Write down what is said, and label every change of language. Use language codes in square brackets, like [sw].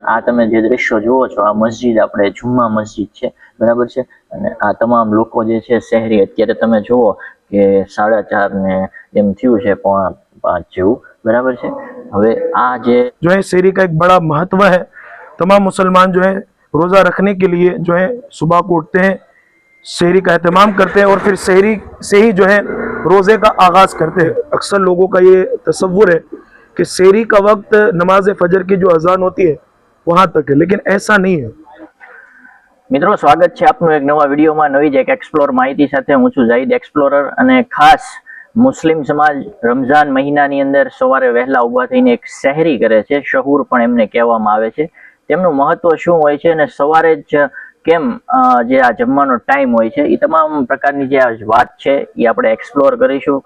[gu] આ તમે જે દ્રશ્યો જુઓ છો આ મસ્જિદ આપણે જુમ્મા મસ્જિદ છે, બરાબર છે। અને આ તમામ લોકો જે છે શહેરી અત્યારે તમે જુઓ કે 4:30 ને એમ થયું છે, 4:45 જેવું, [hi] बराबर है। [gu] હવે આ જે [hi] जो है शहरी का एक बड़ा महत्व है। तमाम मुसलमान जो है रोज़ा रखने के लिए जो है सुबह को उठते हैं, शहरी का एहतमाम करते हैं और फिर शहरी से ही जो है रोज़े का आगाज़ करते हैं। अक्सर लोगों का ये तसव्वुर है कि शहरी का वक्त नमाज फजर की जो अजान होती है वहाँ तक है, लेकिन ऐसा नहीं है। [gu] મિત્રો સ્વાગત છે આપનું એક નવા વિડીયોમાં, નવી જ એક એક્સપ્લોર માહિતી સાથે। હું છું ઝાહિદ એક્સપ્લોરર અને ખાસ મુસ્લિમ સમાજ રમઝાન મહિનાની અંદર સવારે વહેલા ઊભા થઈને એક સહેરી કરે છે, શહૂર પણ એમને કહેવામાં આવે છે। તેમનું મહત્વ શું હોય છે અને સવારે જ કેમ જે આ જમવાનો ટાઈમ હોય છે એ તમામ પ્રકારની જે આ વાત છે એ આપણે એક્સપ્લોર કરીશું।